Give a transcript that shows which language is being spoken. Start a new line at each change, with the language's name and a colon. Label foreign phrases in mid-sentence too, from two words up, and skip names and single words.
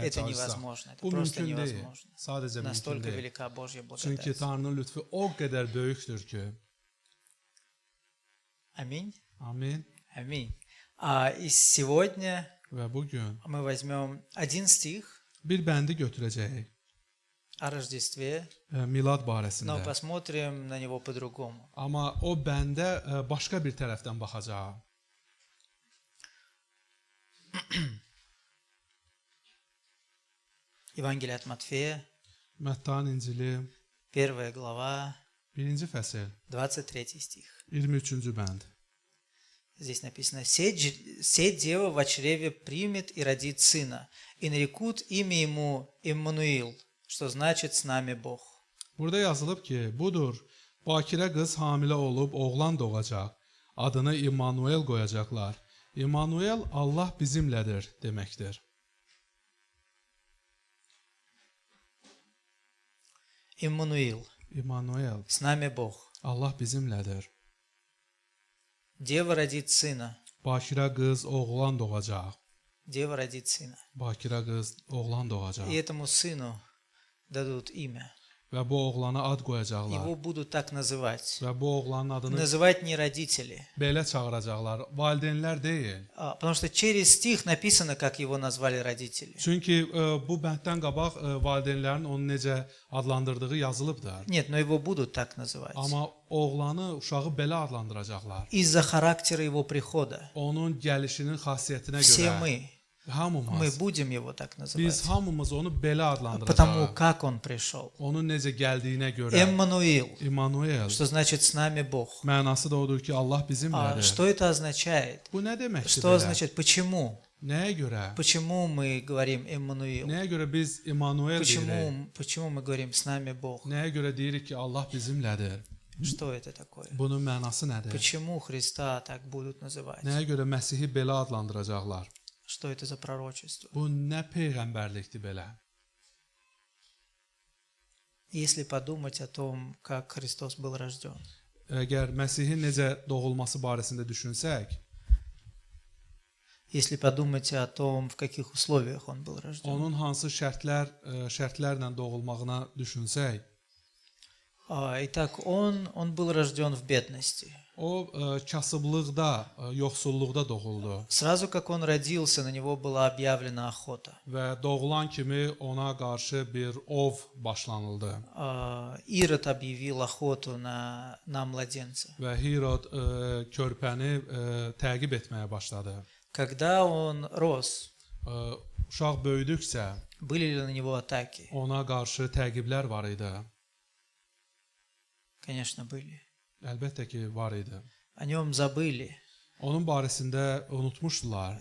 Russian: Это
Azerbaijani: çalışsaq.
Russian: невозможно. Это
Azerbaijani: Bu
Russian: просто
Azerbaijani: mümkün deyil.
Russian: невозможно.
Azerbaijani: Sadəcə mümkün
Russian: Настолько
Azerbaijani: deyil.
Russian: велика Божья
Azerbaijani: Çünki
Russian: благодать.
Azerbaijani: Tanrının lütfü o qədər böyükdür ki.
Russian: Аминь.
Azerbaijani: Amin.
Russian: Аминь. И сегодня
Azerbaijani: Və bu gün
Russian: мы возьмем один стих
Azerbaijani: bir bəndi götürəcəyik
Russian: о Рождестве,
Azerbaijani: milad
Russian: но
Azerbaijani: barəsində.
Russian: посмотрим на него по-другому.
Azerbaijani: Amma o bəndə başqa bir tərəfdən baxacaq.
Russian: Евангелие от Матфея,
Azerbaijani: Məttanın İncili
Russian: 1 глава,
Azerbaijani: 1-ci fəsil
Russian: 23 стих.
Azerbaijani: 23-cü bənd.
Russian: Здесь написано: «Се дева во чреве примет и родит сына, и нарекут имя ему Иммануил, что значит с нами Бог».
Azerbaijani: Burada yazılıb ki, budur, bakirə qız hamilə olub oğlan doğacaq. Adını İmmanuel qoyacaqlar. İmmanuel Allah bizimlədir deməkdir.
Russian: Иммануил,
Azerbaijani: İmmanuel,
Russian: с нами Бог.
Azerbaijani: Allah bizimlədir.
Russian: Дева родит сына.
Azerbaijani: Bakirə qız oğlan doğacaq.
Russian: Дева родит сына.
Azerbaijani: Bakirə qız oğlan doğacaq.
Russian: И этому сыну дадут имя.
Azerbaijani: Və bu oğlana ad qoyacaqlar.
Russian: Его будут так называть.
Azerbaijani: Və bu oğlanın adını
Russian: Называть не родители.
Azerbaijani: belə çağıracaqlar. Valideynlər deyil.
Russian: Потому что через стих написано, как его назвали родители.
Azerbaijani: Çünki bu bənddən qabaq valideynlərin onu necə adlandırdığı yazılıbdır.
Russian: Нет, но его будут так называть.
Azerbaijani: Amma oğlanı, uşağı belə adlandıracaqlar.
Russian: Из-за характера его прихода.
Azerbaijani: Onun gəlişinin xassiyyətinə
Russian: Все
Azerbaijani: görə
Russian: мы
Azerbaijani: hamımız,
Russian: будем его так
Azerbaijani: biz
Russian: называть.
Azerbaijani: hamımız onu belə
Russian: Потому
Azerbaijani: adlandıracağıq.
Russian: как он пришел.
Azerbaijani: Onun necə gəldiyinə görə.
Russian: Эммануил,
Azerbaijani: İmmanuel.
Russian: что значит с нами Бог.
Azerbaijani: Mənası da odur ki, Allah bizimlədir.
Russian: Что это означает?
Azerbaijani: Bu nə deməkdir
Russian: Что
Azerbaijani: belə?
Russian: означает? Почему?
Azerbaijani: Nəyə görə?
Russian: Почему мы говорим Эммануил?
Azerbaijani: Nəyə görə biz İmmanuel deyirik?
Russian: Почему мы говорим с нами Бог?
Azerbaijani: Nəyə görə deyirik ki, Allah bizimlədir?
Russian: Что это такое?
Azerbaijani: Bunun mənası nədir?
Russian: Почему Христа так будут называть?
Azerbaijani: Nəyə görə Məsihi belə adlandıracaqlar?
Russian: Что это за пророчество?
Azerbaijani: Bu nə peyğəmbərlikdir belə?
Russian: Если подумать о том, как Христос был рожден,
Azerbaijani: Əgər Məsihin necə doğulması barəsində düşünsək,
Russian: если подумать о том, в каких условиях Он был рожден,
Azerbaijani: onun hansı şərtlərlə doğulmağına düşünsək,
Russian: итак, Он был рожден в бедности.
Azerbaijani: o kasıblıqda, yoxsulluqda doğuldu
Russian: Сразу как Он родился, на Него была объявлена охота.
Azerbaijani: və doğulan kimi ona qarşı bir ov başlanıldı
Russian: Ирод объявил охоту на младенца.
Azerbaijani: və Hirod körpəni təqib etməyə başladı.
Russian: Когда он рос,
Azerbaijani: Uşaq böyüdükcə
Russian: были ли на него атаки?
Azerbaijani: ona qarşı təqiblər var idi.
Russian: Конечно, были.
Azerbaijani: Əlbəttə ki, var idi.
Russian: О нем забыли,
Azerbaijani: Onun barəsində unutmuşdular.